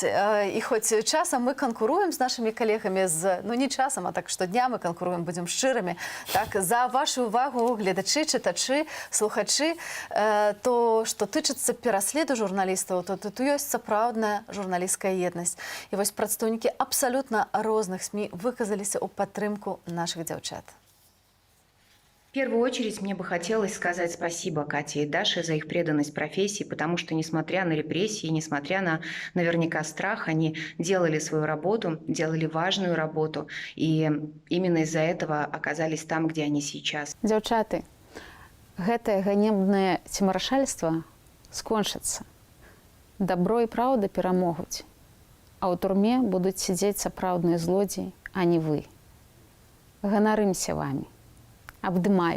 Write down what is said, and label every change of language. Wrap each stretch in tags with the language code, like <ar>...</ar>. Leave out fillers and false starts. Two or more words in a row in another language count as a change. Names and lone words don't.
<be>І хоць часам мы канкуруем з нашымі калегамі, не часам, а так штодня мы канкуруем, будзем шчырымі. Так, за вашу увагу, гледачы, чытачы, слухачы, то, што тычыцца пераследу журналістаў, то тут ёсць сапраўдная журналісцкая еднасць. І вось прадстаўнікі абсалютна розных СМІ выказаліся ў падтрымку нашых дзяўчат.</be> <ru>В первую очередь мне бы хотелось сказать спасибо Кате и Даше за их преданность профессии, потому что, несмотря на репрессии, несмотря на наверняка страх, они делали свою работу, делали важную работу, и именно из-за этого оказались там, где они сейчас.</ru> <be>Дзяўчаты, гэтае ганебнае цемарашальства скончыцца. Добро і праўда перамогуць, а ў турме будуць сядзець сапраўдныя злодзеі, а не вы. Ганарымся вамі. Абдымаю.</be>